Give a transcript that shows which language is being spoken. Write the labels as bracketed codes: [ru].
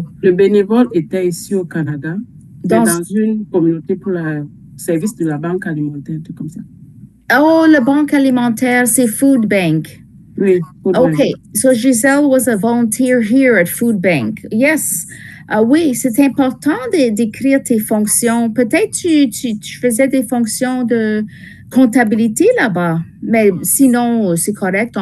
[fr] Le bénévole était ici au Canada, dans une communauté pour le service de la banque alimentaire, tout comme ça. Oh, la banque alimentaire, c'est Food Bank. Oui, Food Bank. [en] Okay, so Giselle was a volunteer here at Food Bank. Yes. [fr] Oui, c'est important d'écrire tes fonctions. Peut-être tu faisais des fonctions de comptabilité là-bas, mais sinon, c'est correct.